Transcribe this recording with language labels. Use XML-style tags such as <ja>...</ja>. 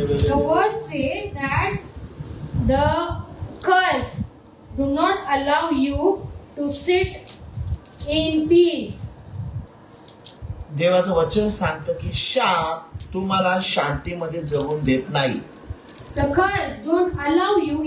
<en>The word says that the curse do not allow you to sit in peace.</en> <mr>देवाचं वचन सांगतं की शाप तुम्हाला शांतीमध्ये जगून देत नाही.</mr> <en>The curse don't allow you.</en>